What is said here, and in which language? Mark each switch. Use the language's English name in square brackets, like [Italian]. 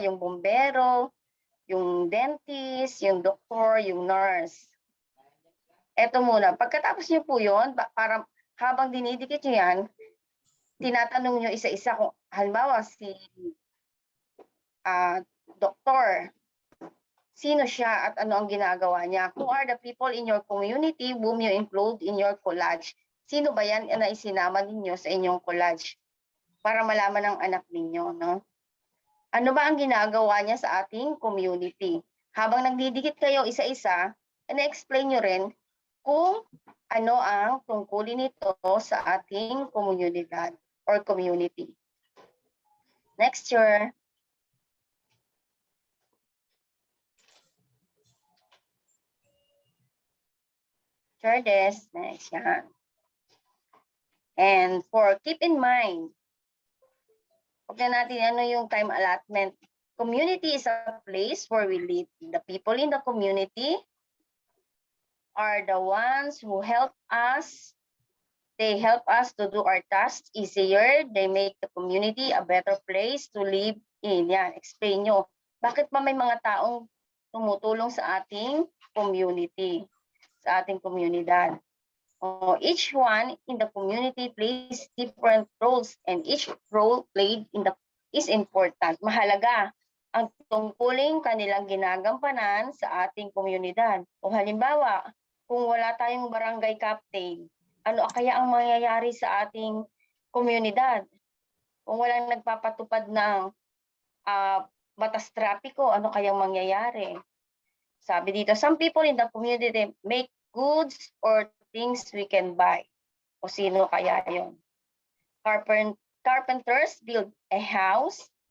[Filipino] Yung bumbero, yung dentist, yung doktor, yung nurse. Eto muna. Pagkatapos nyo po yun, para habang dinidikit nyo yan, tinatanong nyo isa-isa kung halimbawa si doktor, sino siya at ano ang ginagawa niya. [English] Who are the people in your community whom you include in your collage? [Filipino] Sino ba yan na isinama ninyo sa inyong collage? Para malaman ng anak ninyo, no? Ano ba ang ginagawa niya sa ating community? Habang nagdidikit kayo isa-isa, na-explain nyo rin kung ano ang tungkulin nito sa ating komunidad or community. [English] Next year. Next, yan. And for keep in mind, [Filipino] huwag na natin ano yung [English] time allotment. Community is a place where we live. The people in the community are the ones who help us. They help us to do our tasks easier. They make the community a better place to live in. [Filipino] Yan, explain nyo. Bakit ba may mga taong tumutulong sa ating community, sa ating komunidad? [English] Each one in the community plays different roles and each role played is important. [Filipino] Mahalaga ang tungkuling kanilang ginagampanan sa ating komunidad. O halimbawa, kung wala tayong barangay captain, ano kaya ang mangyayari sa ating komunidad? Kung walang nagpapatupad ng batas trapiko, ano kayang mangyayari? Sabi dito, [English] some people in the community make goods or things we can buy. [Filipino] O sino kaya yun? [English] Carpenters build a house.